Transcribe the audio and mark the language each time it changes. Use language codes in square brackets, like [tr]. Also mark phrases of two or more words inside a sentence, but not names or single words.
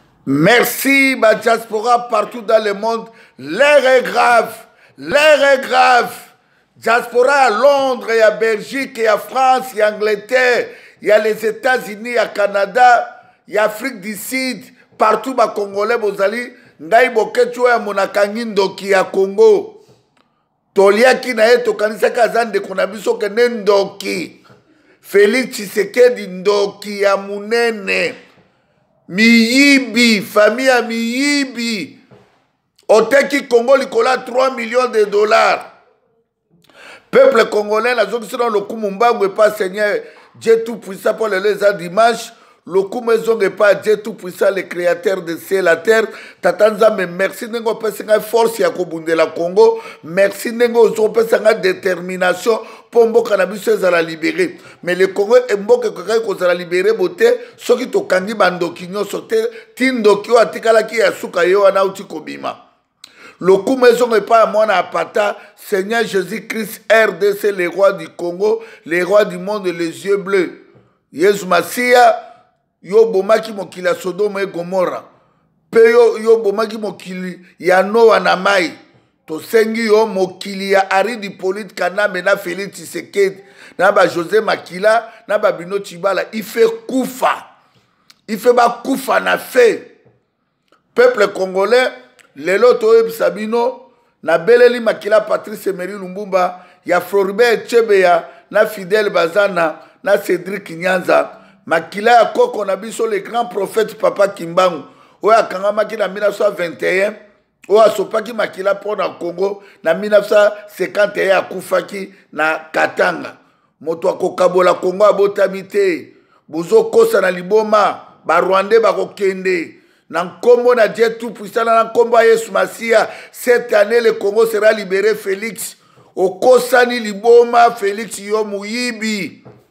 [fr] Merci, ma diaspora partout dans le monde. L'heure est grave. L'heure est grave. Diaspora à Londres, il y a Belgique, il y a France, il y a Angleterre, il y a les États-Unis, il y a Canada, il y a Afrique du Sud. Partout, ma Congolais, bozali. [ln] Ngai boketu oyo amonaka ngi ndoki ya Congo. Toliaki na ye, tokanisaki aza ndeko na biso kende ndoki. Félix Tshisekedi, ndoki ya munene. Miyibi, famille ya miyibi. Oteki Congo likolo ya trois millions de dollars. [fr] Peuple congolais, [ln] nazongisi na lokumu mbangu epa [fr] Seigneur Dieu Tout-Puissant, [ln] pour lelo eza dimanche. Lokumu ezonga epa [fr] Dieu Tout-Puissant, le créateur de ciel et la terre. [ln] Tata Nzambe, merci ndenge opesi ngai force ya kobundela Congo. Merci ndenge ozo opesa ngai détermination po mboka na biso ezala libéré. [fr] Mais le Congo, [ln] e mboka ekokaki kozala libéré bo te, soki tokangi bandoki nyonso te, ti ndoki oyo atikalaki ya suka ye wana auti kobima. Lokumu ezonga epai ya mwana ya pata, [fr] Seigneur Jésus-Christ, R D C, le roi du Congo, le roi du monde, les yeux bleus. [ln] Yesu Masiya, yo bomaki mokili ya Sodome e Gomora. Pe yo, yo bomaki mokili ya Noa na mai. Tosengi yo mokili ya Aridi Polite Kanambe na Félix Tshisekedi, na ba José Makila, na ba Bino Tshibala. Ife kufa. Ife ba kufa na fe. [fr] Peuple congolais, [ln] lelo toyebisa bino, na beleli makila Patrice Emery Lumbumba, ya Floribert Chebeya, na Fidèle Bazana, na Cédric Nyanza. Makila ya koko na biso, [fr] le grand prophète [ln] Papa Kimbangu, oyo akangamaki na mille neuf cent vingt et un, oyo asopaki makila mpo na Congo, na mille neuf cent cinquante et un akufaki na Katanga. Moto akokabola Congo abotami te. Bozokosa na liboma, Barwandais bakokende. Na nkombo na [fr] Dieu Tout-Puissant, [ln] na nkombo ya Yesu Masiya, [fr] cette année, le Congo sera libéré, [ln] Félix. Okosani liboma, Félix, yo muyibi.